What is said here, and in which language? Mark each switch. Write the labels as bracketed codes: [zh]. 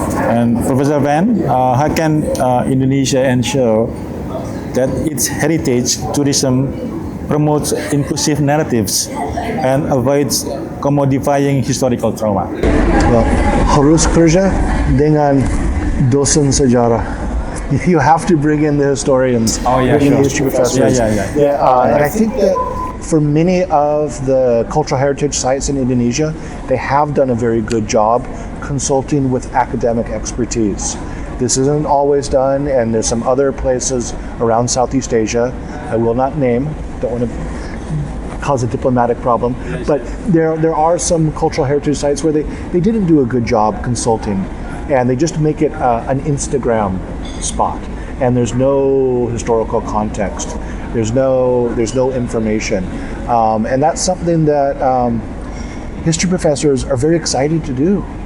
[en] And Professor Van, how can Indonesia ensure that its heritage tourism promotes inclusive narratives and avoids commodifying historical trauma? [id] Well, harus kerja dengan dosen sejarah. [en] You have to bring in the historians, bring in the history professors. And I think that for many of the cultural heritage sites in Indonesia, they have done a very good job consulting with academic expertise. This isn't always done, and there's some other places around Southeast Asia I will not name, don't want to cause a diplomatic problem, but there are some cultural heritage sites where they didn't do a good job consulting, and they just make it an Instagram spot, and there's no historical context, there's no information, and that's something that history professors are very excited to do.